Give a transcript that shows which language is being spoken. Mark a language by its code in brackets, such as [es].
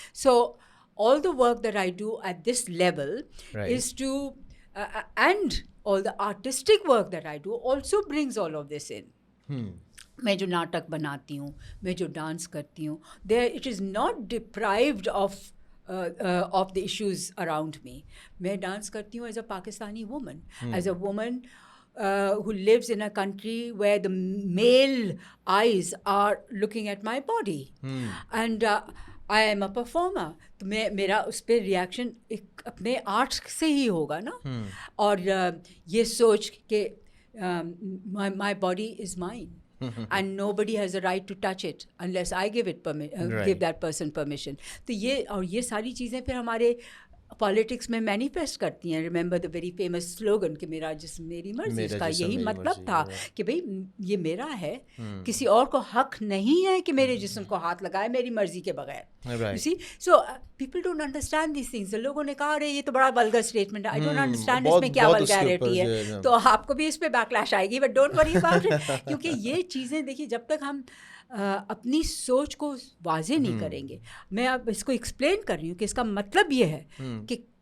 [en] So all the work that I do at this level is to and all the artistic work that I do also brings all of this in. [ur] میں جو ناٹک بناتی ہوں, میں جو dance کرتی ہوں, [en] there it is not deprived of the issues around me. [ur] میں ڈانس کرتی ہوں [en] as a Pakistani woman, as a woman who lives in a country where the male eyes are looking at my body, and I am a performer. [ur] تو میرا اس پہ reaction ایک اپنے art سے ہی ہوگا نا. اور یہ سوچ کہ [en] my body is mine and nobody has a right to touch it unless I give that person permission. [ur] تو یہ ساری چیزیں پھر ہمارے پالیٹکس میں مینیفیسٹ کرتی ہیں. [en] remember the very famous slogan [ur] کہ میرا جسم میری مرضی. اس کا یہی مطلب تھا کہ بھئی یہ میرا ہے, کسی اور کو حق نہیں ہے کہ میرے جسم کو ہاتھ لگائے میری مرضی کے بغیر. [en] You see, so people don't understand these things. [ur] لوگوں نے کہا ارے یہ تو بڑا ولگر اسٹیٹمنٹ ہے, [en] I don't understand [ur] اس میں کیا ولگیرٹی ہے. تو آپ کو بھی اس پہ بیک لیش آئے گی, [en] But don't worry about it. [ur] کیونکہ یہ چیزیں دیکھیے جب تک ہم اپنی سوچ کو واضح نہیں کریں گے, میں اب اس کو ایکسپلین کر رہی ہوں کہ اس کا مطلب یہ ہے کہ